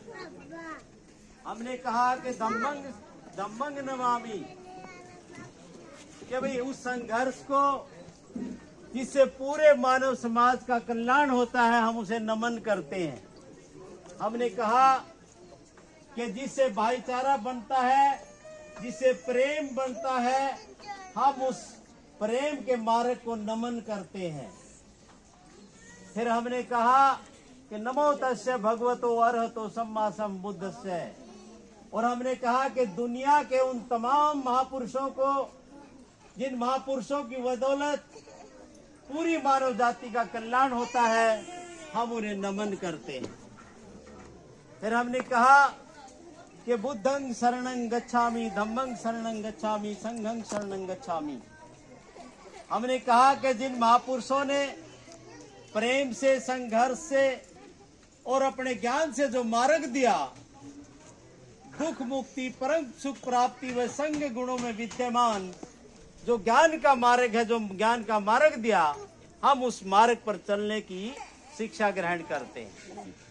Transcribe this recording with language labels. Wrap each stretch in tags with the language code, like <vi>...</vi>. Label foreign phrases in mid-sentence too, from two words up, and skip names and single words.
<hi>हमने कहा कि</hi> <pi>धम्मंग नमामि,</pi> <hi>कि भाई उस संघर्ष को जिससे पूरे मानव समाज का कल्याण होता है, हम उसे नमन करते हैं। हमने कहा कि जिससे भाईचारा बनता है, जिससे प्रेम बनता है, हम उस प्रेम के मार्ग को नमन करते हैं।</hi> <pi>फिर हमने कहा कि नमो तस्से भगवतो अरहतो सम्मा सम्बुद्धस्से,</pi> <hi>और हमने कहा कि दुनिया के उन तमाम महापुरुषों को, जिन महापुरुषों की बदौलत पूरी मानव जाति का कल्याण होता है, हम उन्हें नमन करते हैं।</hi> <pi>फिर हमने कहा कि बुद्धं शरणं गच्छामि, धम्मं शरणं गच्छामि, संघं शरणं गच्छामि।</pi> <hi>हमने कहा कि जिन महापुरुषों ने प्रेम से, संघर्ष से और अपने ज्ञान से जो मार्ग दिया, दुख मुक्ति परम सुख प्राप्ति व संग गुणों में विद्यमान जो ज्ञान का मार्ग है, जो ज्ञान का मार्ग दिया, हम उस मार्ग पर चलने की शिक्षा ग्रहण करते हैं।</hi>